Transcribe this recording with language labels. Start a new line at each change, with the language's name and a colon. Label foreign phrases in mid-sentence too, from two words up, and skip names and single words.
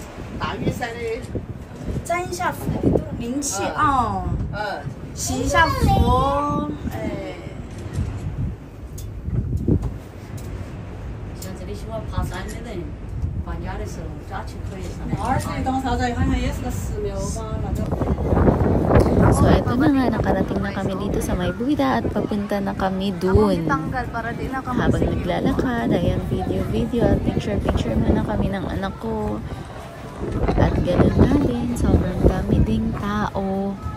Chinese: 大屿山的。摘一下灵气啊。洗一下佛，哎。像这里喜欢爬山的人，放假的时候假期可以上来。22当啥子？好像也是个寺庙吧，那个。
Filipino: So, eto na nga, nakarating na kami dito sa May Buddha at papunta na kami dun. Habang naglalakad, ayan, video at picture muna kami ng anak ko. At ganoon na din, sobrang dami ding tao.